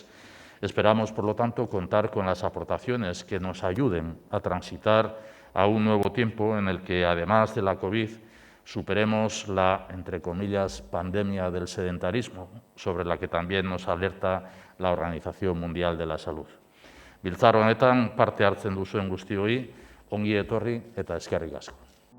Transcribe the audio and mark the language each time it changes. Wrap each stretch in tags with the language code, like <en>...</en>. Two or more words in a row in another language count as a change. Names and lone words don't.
<es>Esperamos, por lo tanto, contar con las aportaciones que nos ayuden a transitar a un nuevo tiempo en el que, además de la COVID, superemos la, entre comillas, pandemia del sedentarismo, sobre la que también nos alerta la Organización Mundial de la Salud.</es> <eu>Biltzar honetan parte hartzen duzuen guztioi, ongi etorri eta eskerrik asko.</eu>